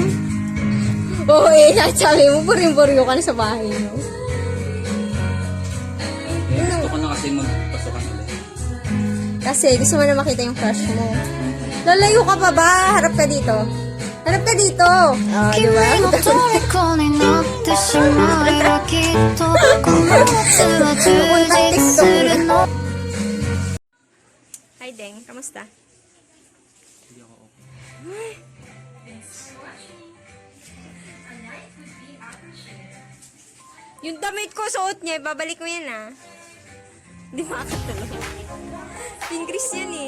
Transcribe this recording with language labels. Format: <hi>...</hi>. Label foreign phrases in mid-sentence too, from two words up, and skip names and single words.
<tl>Oo, sabi mo, puring-puryo ka na sa bahay, no? Eh, gusto ko na kasi magpasokan ulit. Kasi gusto mo na makita yung crush mo. Lalayo ka pa ba? Harap ka dito. Harap ka dito. Ah, di ba?</tl> <ja>君の虜になってしまえばきっとこの夏は充実するの</ja> <tl>Hi, Deng. Kamusta? Hindi ako okay. Yung damit ko, suot niya. Babalik ko yan, ah. Hindi makakatulog. Pingris yan, eh.</tl>